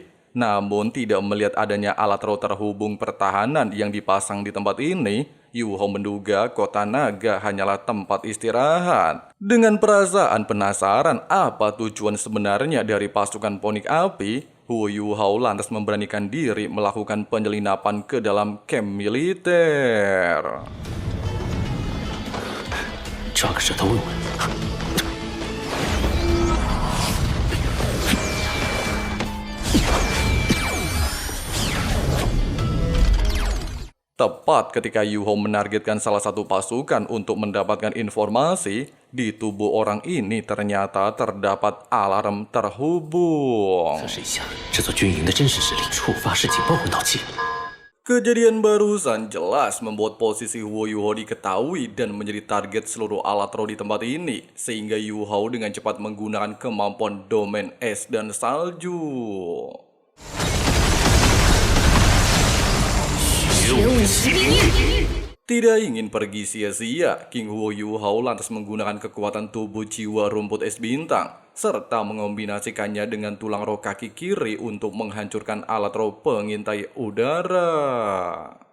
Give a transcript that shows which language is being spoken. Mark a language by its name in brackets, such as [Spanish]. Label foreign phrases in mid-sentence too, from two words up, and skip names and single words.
[Indonesian] Namun tidak melihat adanya alat roh terhubung pertahanan yang dipasang di tempat ini, Yu Hao menduga kota naga hanyalah tempat istirahat. Dengan perasaan penasaran apa tujuan sebenarnya dari pasukan ponik api, Yu Hao lantas memberanikan diri melakukan penjelinapan ke dalam camp militer. [Chinese] 抓个舌头问问。 [Indonesian] Tepat ketika Yu Hao menargetkan salah satu pasukan untuk mendapatkan informasi, di tubuh orang ini ternyata terdapat alarm terhubung. [Chinese] 测试一下这座军营的真实实力，触发式警报混导器。 [Indonesian] Kejadian barusan jelas membuat posisi Yu Hao diketahui dan menjadi target seluruh alat roh di tempat ini, sehingga Yu Hao dengan cepat menggunakan kemampuan domain es dan salju. Tidak ingin pergi sia-sia, King Yu Hao lantas menggunakan kekuatan tubuh jiwa rumput es bintang, serta mengombinasikannya dengan tulang roh kaki kiri untuk menghancurkan alat roh pengintai udara.